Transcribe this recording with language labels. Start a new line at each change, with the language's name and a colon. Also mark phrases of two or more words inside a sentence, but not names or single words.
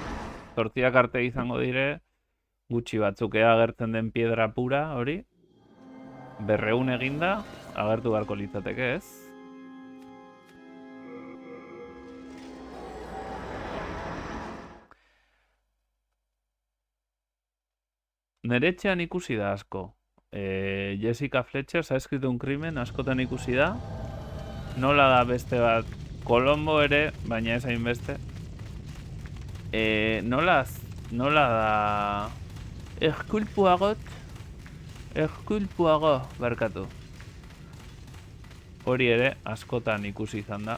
Basque: Zortziak arte izango dire, gutxi batzuk agertzen den
Spanish: piedra pura
Basque: hori, 200 eginda, agertu beharko litzateke, ez? Nere etxean ikusi da asko.
Spanish: Jessica Fletcher ha escrito un crimen,
Basque: askotan ikusi da. Nola da beste bat, Colombo ere, baina ez hainbeste. Nola da... Erkulpuago, barkatu. Hori ere, askotan ikusi izan da.